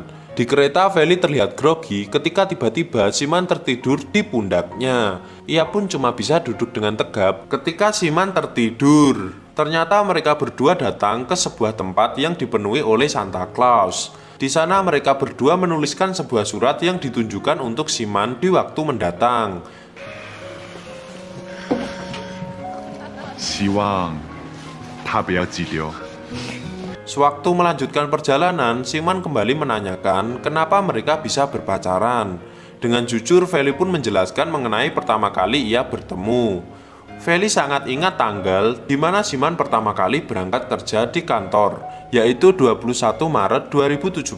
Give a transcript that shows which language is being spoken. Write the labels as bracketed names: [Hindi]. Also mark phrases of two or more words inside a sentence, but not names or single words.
[Indonesian] Di kereta, Feli terlihat grogi ketika tiba-tiba Siman tertidur di pundaknya. Ia pun cuma bisa duduk dengan tegap ketika Siman tertidur. Ternyata mereka berdua datang ke sebuah tempat yang dipenuhi oleh Santa Claus. Di sana mereka berdua menuliskan sebuah surat yang ditunjukkan untuk Siman di waktu mendatang. [Chinese] 希望他不要激流。 [Indonesian] Sewaktu melanjutkan perjalanan, Siman kembali menanyakan kenapa mereka bisa berpacaran. Dengan jujur, Feli pun menjelaskan mengenai pertama kali ia bertemu. Feli sangat ingat tanggal di mana Siman pertama kali berangkat kerja di kantor, yaitu 21 Maret 2017.